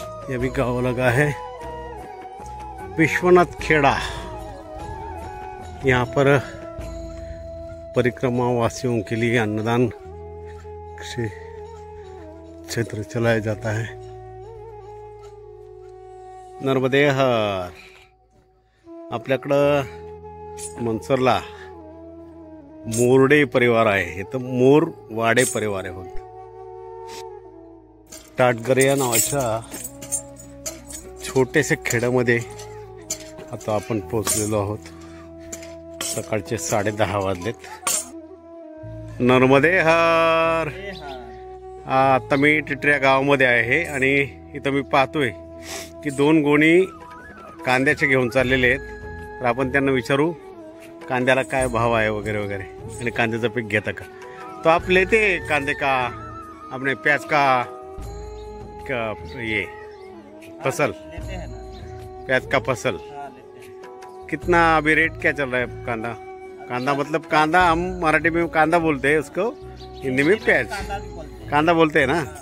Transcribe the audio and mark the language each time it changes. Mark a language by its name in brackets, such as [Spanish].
[Hindi] ये भी गाँव लगा है विश्वनाथ खेड़ा। यहाँ पर परिक्रमा वासियों के लिए अन्नदान क्षेत्र चलाया जाता है। नर्मदे हर। [Marathi] आपल्याकडं मनसरला मोरडे परिवार आहे, हे तर मोरवाडे परिवार आहे फक्त। टाटगरे या नावाच्या छोटेसे खेड्यामध्ये आता आपण पोहोचलेलो आहोत। सकाळचे 10:30 वाजलेत। नर्मदे हर। आता मी टिटऱ्या गावामध्ये आहे आणि इथं मी पाहतोय की 2 गोणी कांद्याचे घेऊन चाललेले आहेत। तर आपण त्यांना विचारू कांद्याला काय भाव आहे वगैरे वगैरे आणि कांद्याचं पीक घेता का। [Hindi] तो आप लेते कांदे का अपने प्याज का ये फसल, प्याज का फसल कितना अभी रेट क्या चल रहा है? कांदा कांदा मतलब कांदा हम मराठी में कांदा बोलते हैं उसको, हिंदी में प्याज कांदा बोलते हैं ना।